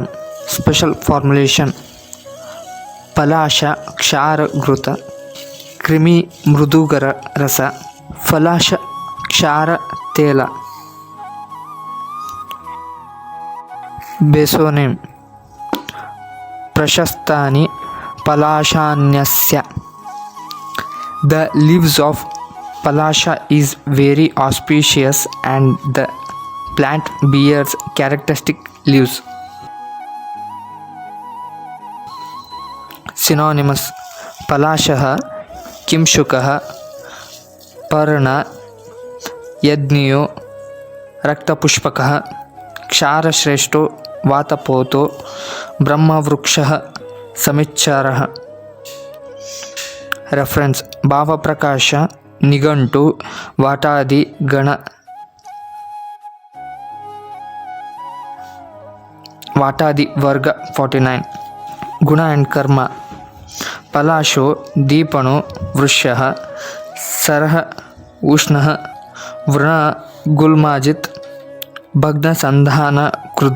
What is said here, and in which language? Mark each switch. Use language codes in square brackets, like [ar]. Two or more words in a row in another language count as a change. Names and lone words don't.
[en] Special formulation [sa] ಪಲಾಶ ಕ್ಷಾರ ಘೃತ, ಕ್ರಿಮಿ ಮೃದುಗರ ರಸ, ಫಲಾಶ ಕ್ಷಾರ ತೇಲ. ಬೇಸೋನೇಮ್ ಪ್ರಶಸ್ತಾನಿ ಪಲಾಶಾನ್ಯಸ್ಯ. [en] The leaves of Palasha is very auspicious and the plant bears characteristic leaves. [sa] Synonymous पलाशः, किंशुकः, पर्ण, यज्ञियो, रक्तपुष्पकः, क्षारश्रेष्ठो, वातपोथो, ब्रह्मवृक्ष, समिद्वरः. [en] Reference Bhavaprakash, [sa] ನಿಘಂಟು, ವಾಟಾದಿ ಗಣ, ವಾಟಾದಿ ವರ್ಗ 49. ಗುಣ ಆ್ಯಂಡ್ ಕರ್ಮ ಪಲಾಶೋ ದೀಪಣೋ ವೃಷ್ಯಃ ಸರಃ ಉಷ್ಣಃ ವೃಣ ಗುಲ್ಮಾಜಿತ್ ಭಗ್ನಸಂಧಾನ ಕೃದ್.